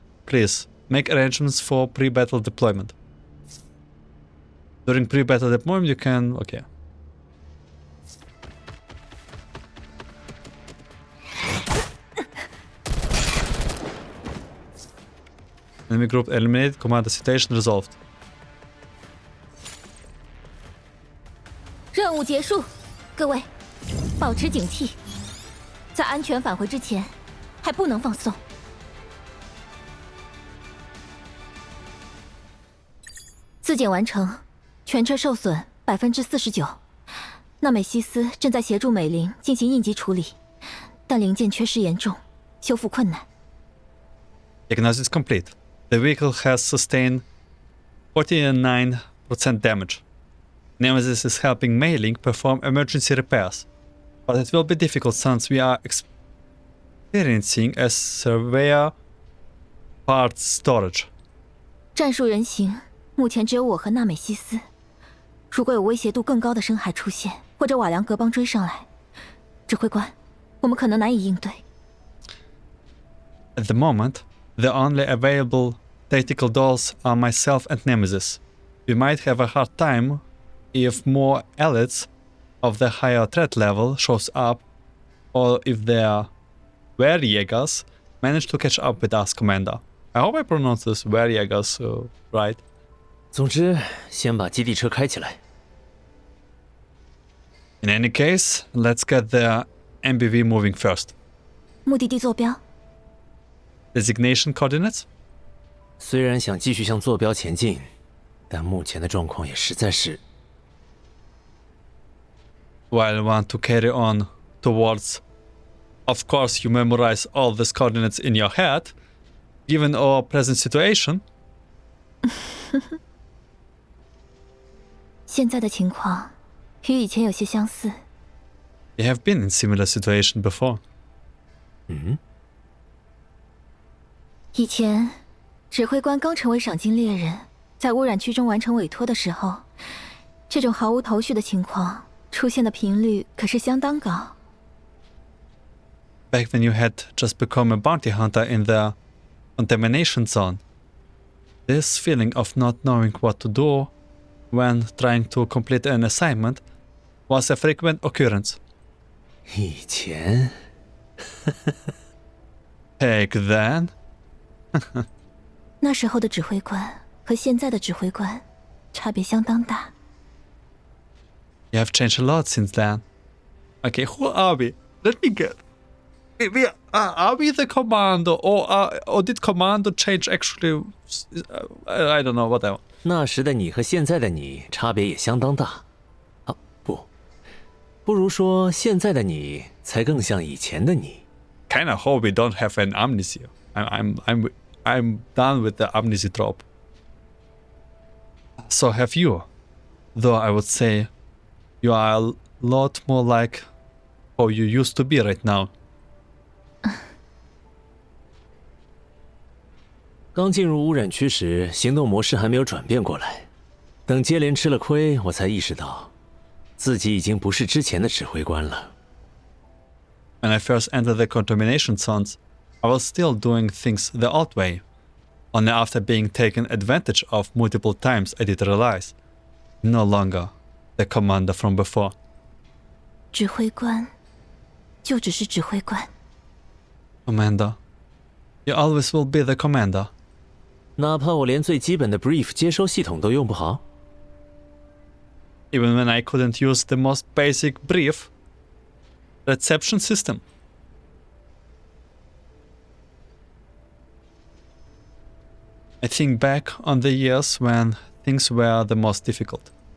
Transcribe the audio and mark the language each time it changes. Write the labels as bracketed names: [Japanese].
[English] Please, make arrangements for pre-battle deployment. During pre-battle deployment, you can... Okay. Enemy group eliminated. Commander, situation resolved. [Chinese] 任务结束，各位，保持警惕，在安全返回之前，还不能放松。自检完成，全车受损49%。纳美西斯正在协助美玲进行应急处理，但零件缺失严重，修复困难。 [English] Diagnosis is complete. The vehicle has sustained 49% damage. Nemesis is helping Mei-Ling perform emergency repairs, but it will be difficult since we are experiencing a severe parts storage. [Chinese] 战术人形，目前只有我和纳美西斯。如果有威胁度更高的深海出现，或者瓦良格邦追上来，指挥官，我们可能难以应对。 [English] At the moment, the only available tactical dolls are myself and Nemesis. We might have a hard time if more elites of the higher threat level shows up, or if their Varjagers manage to catch up with us, Commander. I hope I pronounced this Varjagers right. [Chinese] 总之，先把基地车开起来。 [English] In any case, let's get the MBV moving first. [Chinese] 目的地坐标。 [English] Designation coordinates? [Chinese] 虽然想继续向坐标前进，但目前的状况也实在是…… [English] While I want to carry on towards, of course, you memorize all these coordinates in your head. Given our present situation, [Chinese] 现在的情况与以前有些相似。 [English] we have been in similar situation before. [Chinese] 以前，指挥官刚成为赏金猎人，在污染区中完成委托的时候，这种毫无头绪的情况出现的频率可是相当高。 [English] Back when you had just become a bounty hunter in the contamination zone, this feeling of not knowing what to do when trying to complete an assignment was a frequent occurrence. [Chinese] 以前 [English] Heck then. [Chinese] 那时候的指挥官和现在的指挥官差别相当大。 [English] You have changed a lot since then. Okay, who are we? Let me get. Are we the commando, or did commando change actually? I don't know, whatever. [Chinese] 那时的你和现在的你差别也相当大。啊，不如说现在的你才更像以前的你。 [English] Kinda hope we don't have an amnesia. I'm done with the amnesia trope. So have you. Though I would say you are a lot more like how you used to be right now. [Chinese] 刚进入污染区时，行动模式还没有转变过来。等接连吃了亏，我才意识到，自己已经不是之前的指挥官了。 [English] When I first entered the contamination zones, I was still doing things the old way. Only after being taken advantage of multiple times I did realize, no longer the commander from before. [Chinese] 指挥官，就只是指挥官。 [English] Commander, you always will be the commander. [Chinese] 哪怕我连最基本的 brief 接收系统都用不好。 [English] Even when I couldn't use the most basic brief reception system. I think back on the years when things were the most difficult.